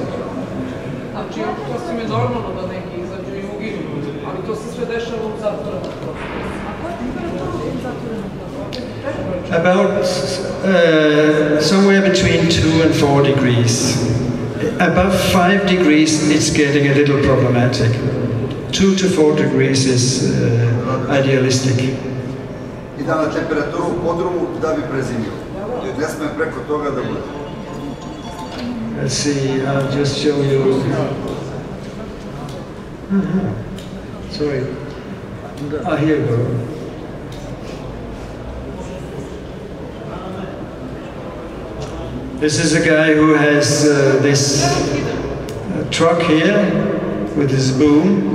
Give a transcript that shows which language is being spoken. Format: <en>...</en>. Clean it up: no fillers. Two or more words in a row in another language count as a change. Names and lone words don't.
<en>About somewhere between 2 and 4 degrees. Above 5 degrees, it's getting a little problematic. 2 to 4 degrees is idealistic.</en> <sr>И да на температура у подруму да би презимил. Не сме преко тога да буде.</sr> <en>Let's see, I'll just show you. Sorry. Here you go. This is a guy who has this truck here with his boom.</en>